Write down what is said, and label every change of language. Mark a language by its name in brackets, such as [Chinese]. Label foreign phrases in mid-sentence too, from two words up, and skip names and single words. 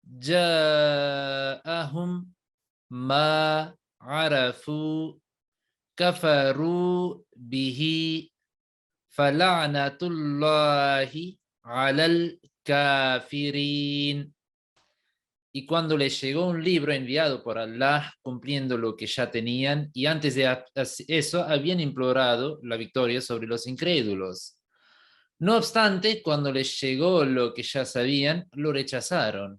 [Arabic] جاءهم ما عرفوا كفروا به فلعنة الله على الكافرين. [Spanish] Y cuando les llegó un libro enviado por Allah cumpliendo lo que ya tenían, y antes de eso habían implorado la victoria sobre los incrédulos. No obstante, cuando les llegó lo que ya sabían, lo rechazaron.